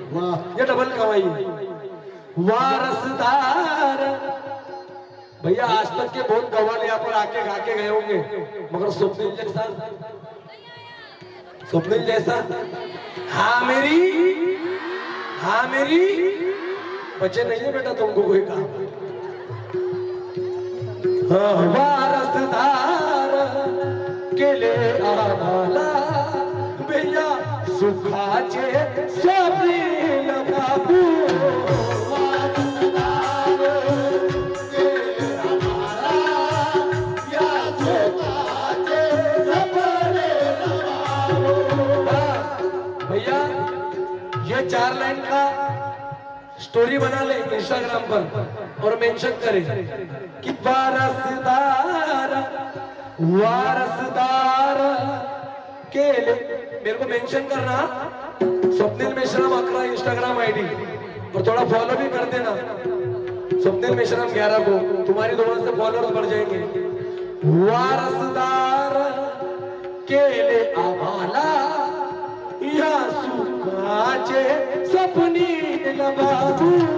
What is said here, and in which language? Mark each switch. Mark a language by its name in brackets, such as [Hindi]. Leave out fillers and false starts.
[Hindi] वाह, ये डबल कमाई है. वारसदार भैया, आज तक के बहुत कव्वाल यहाँ पर आके गा के गए होंगे, मगर स्वप्निल जैसा, स्वप्निल जैसा. हाँ मेरी बचे नहीं है बेटा तुमको कोई काम. [Marathi] वारसदार केले आम्हाला भैया सुखाचे स्वप्नील बाबू वारसदार केले आम्हाला या सुखाचे स्वप्नील बाबू। [Hindi] भैया ये 4 लाइन का स्टोरी बना ले इंस्टाग्राम पर और मेंशन करे कि वारसदार वारसदार के लिए मेरे को मेंशन करना स्वप्निल मेश्राम 11 इंस्टाग्राम आईडी और थोड़ा फॉलो भी कर देना स्वप्निल मेश्राम 11 को तुम्हारी दोनों से फॉलोअर्स बढ़ जाएंगे। [Marathi] वारसदार केले आम्हाला या सुखाचे स्वप्नील बाबू